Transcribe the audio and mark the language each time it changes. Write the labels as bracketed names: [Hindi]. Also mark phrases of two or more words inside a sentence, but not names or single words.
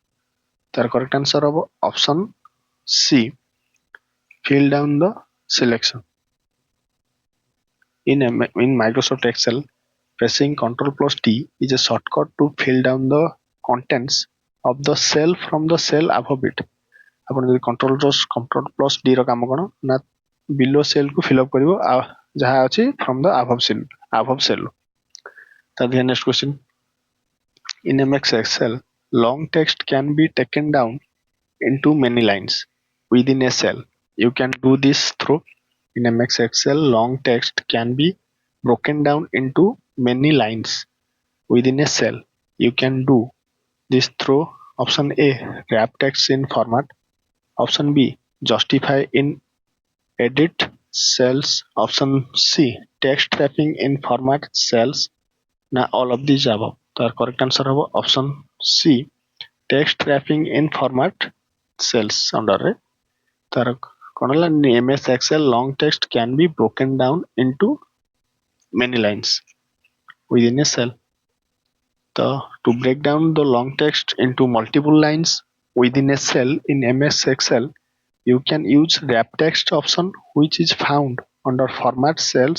[English] The correct answer of option C fill down the selection. In Microsoft Excel, pressing Ctrl plus D is a shortcut to fill down the contents of the cell from the cell above it. [Odia] ଆପଣ ଯଦି Ctrl plus D ର କାମ କଣ ନା [English] below cell [Odia] କୁ [English] fill up [Odia] କରିବ ଯାହା ଅଛି [English] from the above cell. ତା next question. In MS Excel, long text can be taken down into many lines within a cell. You can do this through In MS Excel, long text can be broken down into many lines within a cell. You can do this through option A, wrap text in format, option B, justify in edit cells, option C, text wrapping in format cells. Now all of these above. The correct answer is option C, text wrapping in format cells under [Odia] ତାର କଣ ହେଲା [English] MS Excel long text can be broken down into many lines within a cell. To break down the long text into multiple lines within a cell in MS Excel, you can use wrap text option which is found under format cells.